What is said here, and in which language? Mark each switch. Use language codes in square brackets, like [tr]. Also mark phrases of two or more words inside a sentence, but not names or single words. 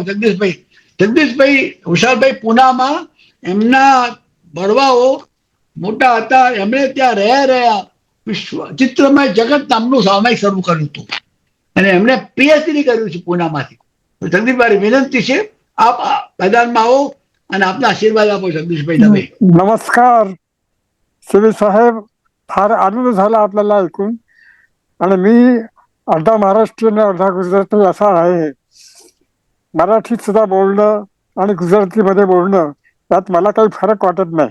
[gu] જગદીશભાઈ વિશાલભાઈ પુનામાં એમના બળવાઓ મોટા હતા. એમણે ત્યાં રહ્યા ચિત્રમય જગત નામનું સામાયિક શરૂ કર્યું હતું અને એમણે પીએચડી કર્યું છે પુનામાંથી. જગદીશભાઈ વિનંતી છે આપ मैदाનમાં આવો [mr] आणि आपला [gu] આશીર્વાદ આપો जगदीशभाई दवे. [mr] नमस्कार शिवी साहेब, फार आनंद झाला आपल्याला ऐकून. आणि मी अर्धा महाराष्ट्रीयन अर्धा गुजराती असा आहे. मराठीत सुद्धा बोलणं आणि गुजरातीमध्ये बोलणं यात मला काही फरक वाटत नाही.